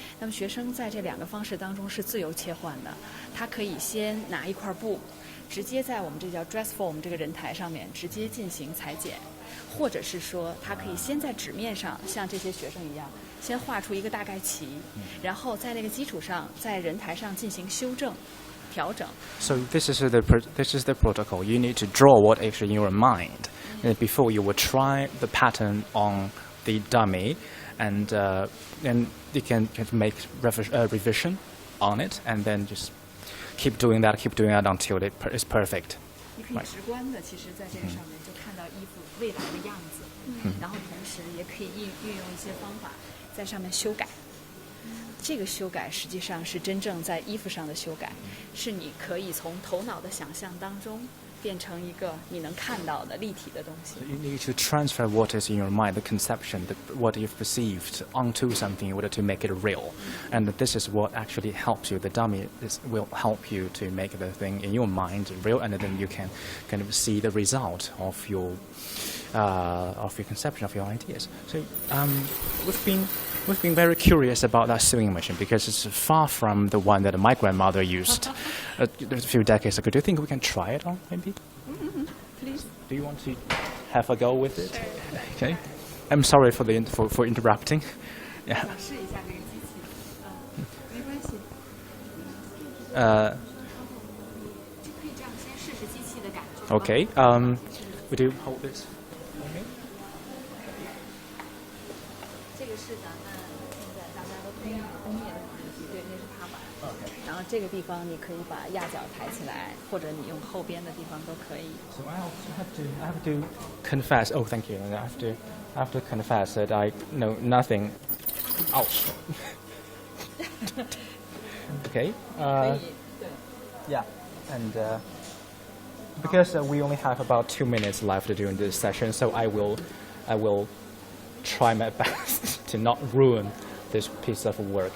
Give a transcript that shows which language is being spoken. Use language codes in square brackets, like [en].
[zh] 那么学生在这2个方式当中是自由切换的，他可以先拿一块布，直接在我们这叫 [en] dress form [zh] 这个人台上面直接进行裁剪，或者是说他可以先在纸面上像这些学生一样，先画出一个大概齐，然后在那个基础上在人台上进行修正。调整。 [en] So this is the protocol. You need to draw what is in your mind before you will try the pattern on the dummy, and then you can make revision on it, and then just keep doing that until it is perfect. [zh] 你可以直观的，其实在这个上面就看到衣服未来的样子，然后同时也可以运用一些方法在上面修改。这个修改实际上是真正在衣服上的修改，是你可以从头脑的想象当中变成一个你能看到的立体的东西。 [en] You need to transfer what is in your mind, the conception, what you've perceived, onto something in order to make it real. And this is what actually helps you. The dummy will help you to make the thing in your mind real, and then you can kind of see the result of your conception, of your ideas. So we've been very curious about that sewing machine because it's far from the one that my grandmother used a few decades ago. Do you think we can try it on, maybe? Please. Do you want to have a go with it? Okay. I'm sorry for interrupting. Yeah. [zh] 试一下这个机器，没关系。就可以这样先试试机器的感觉。 [en] Okay. Would you hold this? [zh] 这个是咱们现在大家都推工业的方式，对，那是踏板。然后这个地方你可以把压脚抬起来，或者你用后边的地方都可以。 [en] So I have to confess. Oh, thank you. I have to confess that I know nothing. Ouch. Okay. [zh] 可以，对。 [en] Yeah. And because we only have about 2 minutes left during this session, so I will try my best to not ruin this piece of work.